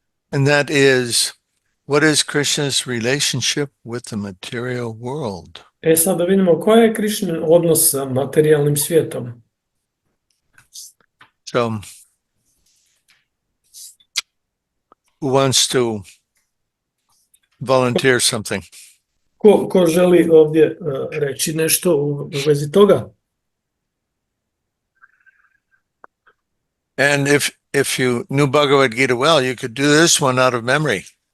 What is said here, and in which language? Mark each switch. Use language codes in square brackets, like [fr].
[en] And that is, what is Krishna's relationship with the material world? [hr] Sada vidimo koja je Krišnin odnos sa materijalnim svijetom. [en] So, who wants to volunteer something? [hr] Ko želi ovdje reći nešto u vezi toga? [en] And if you knew Bhagavad-gita well, you could do this one out of memory.